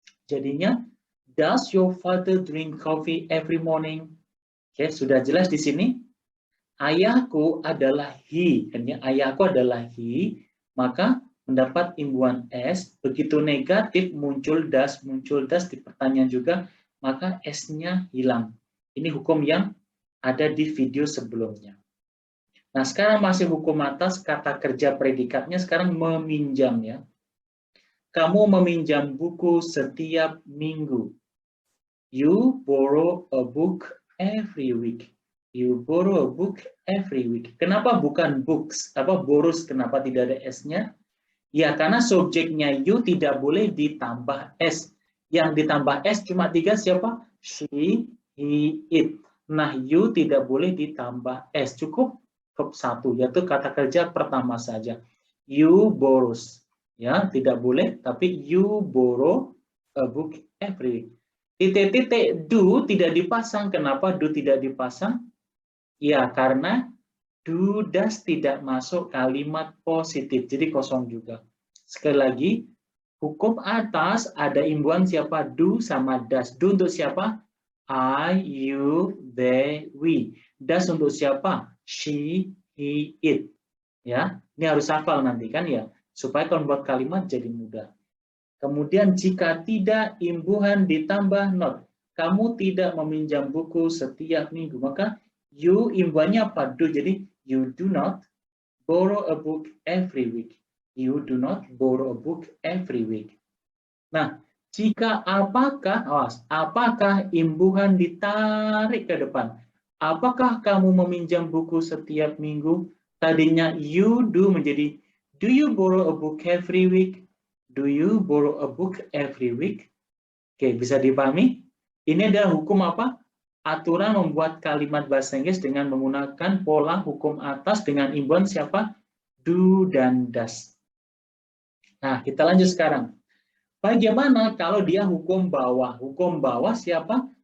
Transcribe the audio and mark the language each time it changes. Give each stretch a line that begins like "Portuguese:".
Indonesian: Jadinya,
English: does your father drink coffee every morning?
Indonesian: Oke, sudah jelas di sini? Ayahku adalah he, ayahku adalah he, maka mendapat imbuhan S, begitu negatif muncul das di pertanyaan juga, maka S-nya hilang. Ini hukum yang ada di video sebelumnya. Nah, sekarang masih hukum atas, kata kerja predikatnya sekarang meminjam ya. Kamu meminjam buku setiap minggu.
English: You borrow a book every week. You borrow a book every week.
Indonesian: Kenapa bukan books? Borrows, kenapa tidak ada S-nya? Ya, karena subjeknya you tidak boleh ditambah S. Yang ditambah S cuma 3 siapa? She, he, it. Nah, you tidak boleh ditambah S. Cukup verb 1, yaitu kata kerja pertama saja. You borrows, ya, tidak boleh, tapi
English: you borrow a book every week.
Indonesian: Titik-titik do tidak dipasang. Kenapa do tidak dipasang? Ya, karena do does tidak masuk kalimat positif, jadi kosong juga. Sekali lagi, hukum atas ada imbuhan siapa? Do sama does. Do untuk siapa? I, you, they, we. Does untuk siapa? She, he, it. Ya, ini harus hafal nanti kan ya, supaya kalau membuat kalimat jadi mudah. Kemudian jika tidak, imbuhan ditambah not. Kamu tidak meminjam buku setiap minggu, maka you imbuhannya apa? Do. Jadi
English: you do not borrow a book every week. You do not borrow a book every week.
Indonesian: Nah, jika apakah imbuhan ditarik ke depan? Apakah kamu meminjam buku setiap minggu? Tadinya
English: you do
Indonesian: menjadi
English: do you borrow a book every week? Do you borrow a book every week?
Indonesian: Oke, bisa dipahami? Ini adalah hukum apa? Aturan membuat kalimat bahasa Inggris dengan menggunakan pola hukum atas dengan imbuhan siapa? Do dan does. Nah, kita lanjut sekarang. Bagaimana kalau dia hukum bawah? Hukum bawah siapa?